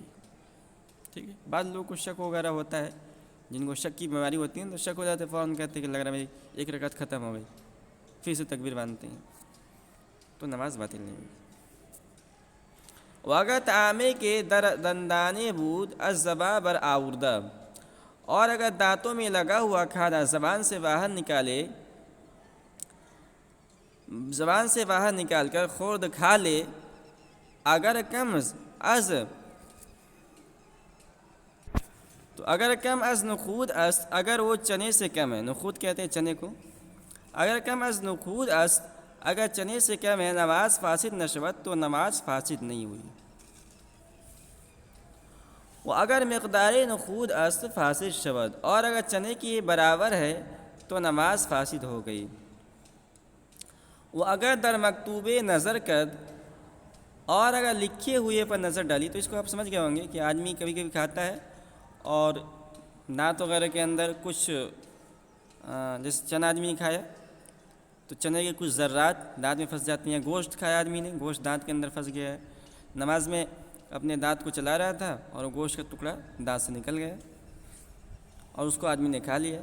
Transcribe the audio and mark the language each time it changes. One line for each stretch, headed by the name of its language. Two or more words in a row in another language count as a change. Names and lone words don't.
Urdu: ٹھیک ہے. بعض لوگوں کو شک وغیرہ ہوتا ہے، جن کو شک کی بیماری ہوتی ہے تو شک ہو جاتے ہیں، فوراً کہتے ہیں کہ لگ رہا ہے میری ایک رکعت ختم ہو گئی، پھر سے تکبیر باندھتے ہیں، تو نماز باطل نہیں ہوگی.
Persian: واگر تعامے کے دندانے بود از زباں بر آوردہ،
Urdu: اور اگر دانتوں میں لگا ہوا کھانا زبان سے باہر نکال کر
Persian: خورد
Urdu: کھا لے،
Persian: اگر کم از نخود است،
Urdu: اگر وہ چنے سے کم ہے، نخود کہتے ہیں چنے کو،
Persian: اگر کم از نخود است،
Urdu: اگر چنے سے کم ہے،
Persian: نماز فاسد نشود،
Urdu: تو نماز فاسد نہیں ہوئی.
Persian: وہ اگر مقدار نخود است فاسد شود،
Urdu: اور اگر چنے کی برابر ہے تو نماز فاسد ہو گئی.
Persian: وہ اگر در مکتوبے نظر کرد،
Urdu: اور اگر لکھے ہوئے پر نظر ڈالی، تو اس کو آپ سمجھ گئے ہوں گے کہ آدمی کبھی کبھی کھاتا ہے اور دانت وغیرہ کے اندر کچھ جیسے چنا آدمی نے کھایا تو چنے کے کچھ ذرات دانت میں پھنس جاتی ہیں، گوشت کھایا آدمی نے، گوشت دانت کے اندر پھنس گیا ہے، نماز میں اپنے دانت کو چلا رہا تھا اور وہ گوشت کا ٹکڑا دانت سے نکل گیا اور اس کو آدمی نے کھا لیا.